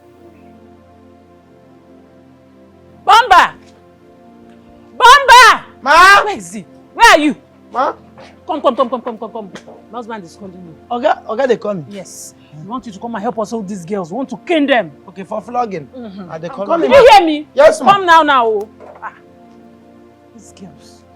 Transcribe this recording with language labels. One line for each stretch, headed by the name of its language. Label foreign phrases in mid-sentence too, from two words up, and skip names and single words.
English: Bomba! Ma! Where is he? Where are you? Ma? Come. My husband is calling you. Okay, they call me. Yes. We want you to come and help us hold these girls. We want to cane them. Okay, for flogging. They call Come me. Did you hear me? Yes, ma. Come now. Oh. These girls.